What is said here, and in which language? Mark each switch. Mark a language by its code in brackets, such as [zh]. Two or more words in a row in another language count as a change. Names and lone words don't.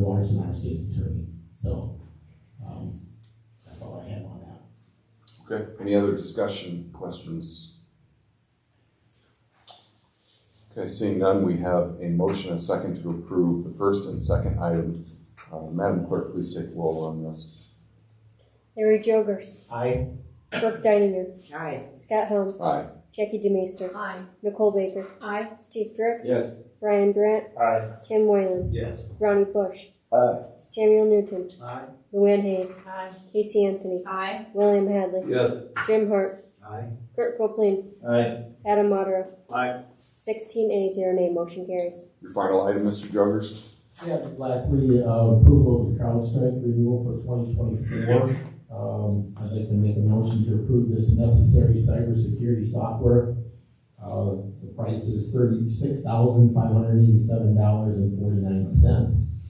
[en] Larson, our state's attorney. So that's all I have on that. Okay. Any other discussion, questions? Okay, seeing none, we have a motion and a second to approve the first and second item. Madam Clerk, please take roll on this. Larry Jogers. Aye. Brooke Deininger. Aye. Scott Helms. Aye. Jackie DeMeester. Aye. Nicole Baker. Aye. Steve Frick. Yes. Brian Brandt. Aye. Tim Whalen. Yes. Ronnie Bush. Aye. Samuel Newton. Aye. Luann Hayes. Aye. Casey Anthony. Aye. William Hadley. Yes. Jim Hart. Aye. Kurt Copeland. Aye. Adam Modero. Aye. 16 A, 0 nay, motion carries. Your final item, Mr. Jogers? Yeah, lastly, approval of the CrowdStrike renewal for 2024. I'd like to make a motion to approve this necessary cybersecurity software. The price is $36,587.49.